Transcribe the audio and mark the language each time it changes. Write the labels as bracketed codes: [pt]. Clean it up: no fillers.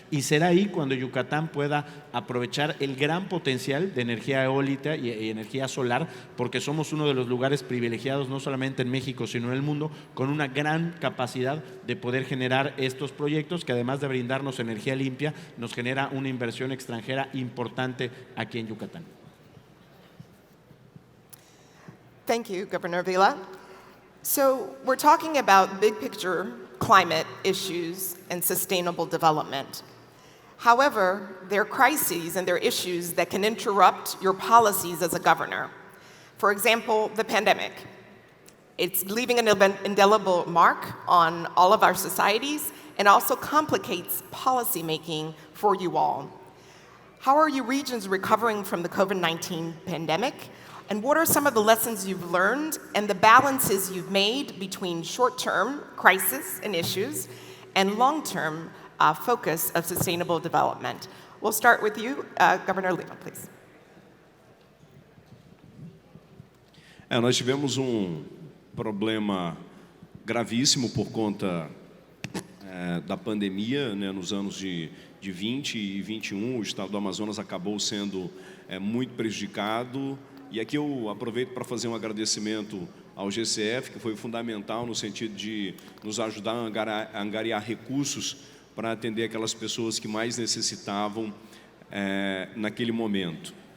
[es] Y será ahí cuando Yucatán pueda aprovechar el gran potencial de energía eólica y energía solar, porque somos uno de los lugares privilegiados, no solamente en México, sino en el mundo, con una gran capacidad de poder generar estos proyectos, que además de brindarnos energía limpia, nos genera una inversión extranjera importante aquí en Yucatán. [en] Thank you, Governor Vila. So we're talking about big picture climate issues and sustainable development. However, there are crises and there are issues that can interrupt your policies as a governor. For example, the pandemic. It's leaving an indelible mark on all of our societies and also complicates policymaking for you all. How are your regions recovering from the COVID-19 pandemic? And what are some of the lessons you've learned and the balances you've made between short-term crisis and issues and long-term focus of sustainable development? We'll start with you, Governor Lima, please. [pt] Nós tivemos problema gravíssimo por conta da pandemia, né, nos anos de 20 e 21, o estado do Amazonas acabou sendo muito prejudicado. E aqui eu aproveito para fazer um agradecimento ao GCF, que foi fundamental no sentido de nos ajudar a angariar recursos para atender aquelas pessoas que mais necessitavam naquele momento.